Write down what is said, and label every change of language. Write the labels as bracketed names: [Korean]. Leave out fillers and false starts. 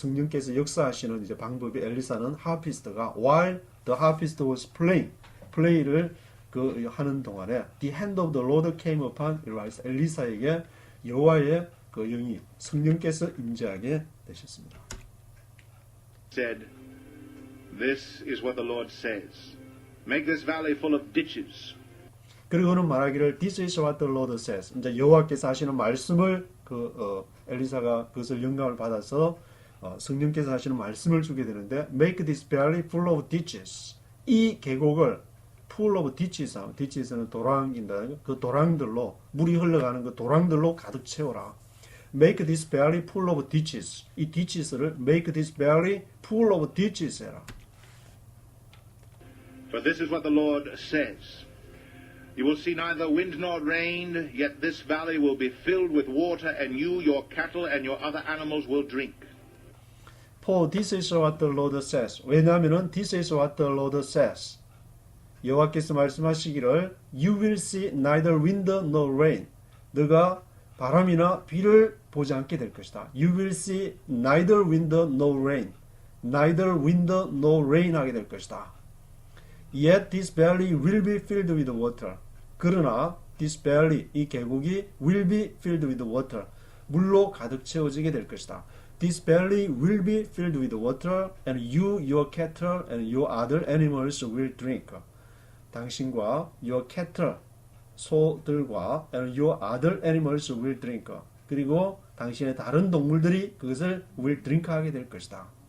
[Korean] 성령께서 역사하시는 이제 방법이 엘리사는 하피스트가 [English] while the harpist was play [Korean] 를 하는 동안에 [English] the hand of the Lord came upon Elisha, [Korean] 엘리사에게 여호와의 그 영이 성령께서 임재하게 되셨습니다. [English] said, This is what the Lord says. Make this valley full of ditches. [Korean] 그리고는 말하기를 [English] This is what the Lord says. [Korean] 이제 여호와께서 하시는 말씀을 엘리사가 그것을 영감을 받아서 성령께서 하시는 말씀을 주게 되는데 [English] Make this valley full of ditches. [Korean] 이 계곡을 [English] full of ditches, [Korean] ditches는 도랑인다. 그 도랑들로 물이 흘러가는 그 도랑들로 가득 채워라. [English] Make this valley full of ditches. 이 ditches를 Make this valley full of ditches 해라. For this is what the Lord says. You will see neither wind nor rain, yet this valley will be filled with water, and you, your cattle, and your other animals will drink. For this is what the Lord says. [Korean] 왜냐하면은 [English] this is what the Lord says. [Korean] 여호와께서 말씀하시기를 [English] You will see neither wind nor rain. [Korean] 너가 바람이나 비를 보지 않게 될 것이다. [English] You will see neither wind nor rain. Neither wind nor rain [Korean] 하게 될 것이다. [English] Yet this valley will be filled with water. [Korean] 그러나 [English] this valley, [Korean] 이 계곡이 [English] will be filled with water. [Korean] 물로 가득 채워지게 될 것이다. [English] This valley will be filled with water, and you, your cattle, and your other animals will drink. [Korean] 당신과 [English] your cattle, [Korean] 소들과 [English] and your other animals will drink. [Korean] 그리고 당신의 다른 동물들이 그것을 [English] will drink [Korean] 하게 될 것이다.